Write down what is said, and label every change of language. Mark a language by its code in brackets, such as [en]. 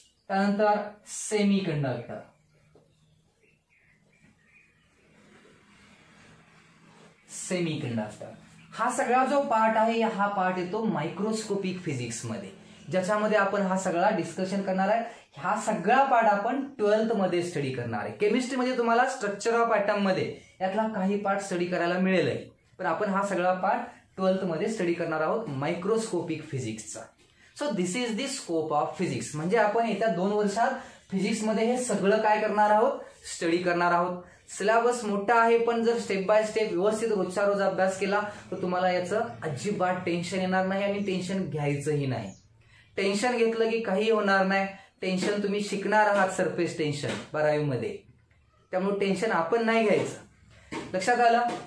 [mr] त्यानंतर semi conductor, semi conductor हा सगळा जो पार्ट आहे हा पार्ट येतो मायक्रोस्कोपिक फिजिक्स मध्ये, ज्याच्यामध्ये आपण हा सगळा डिस्कशन करणार आहे. हा सगळा पार्ट आपण 12th मध्ये स्टडी करणार आहे. केमिस्ट्री मध्ये तुम्हाला स्ट्रक्चर ऑफ ॲटम मध्ये यातला काही पार्ट स्टडी करायला मिळेल, पण आपण हा सगळा पार्ट 12th मध्ये स्टडी करणार आहोत microscopic फिजिक्सचा. [en] So this is the scope of physics. [mr] म्हणजे आपण येत्या 2 वर्षात फिजिक्स मध्ये हे सगळं काय करणार आहोत? स्टडी करणार आहोत. सिलेबस मोठा आहे, पण जर स्टेप बाय स्टेप व्यवस्थित रोजच्या रोज अभ्यास केला तर तुम्हाला याचं अजिबात टेन्शन येणार नाही आणि टेन्शन घ्यायचंही नाही. टेन्शन घेतलं की काही होणार नाही. टेन्शन तुम्ही शिकणार आहात, सरफेस टेन्शन 12वी मध्ये, त्यामुळे टेन्शन आपण नाही घ्यायचं. लक्षात आलं?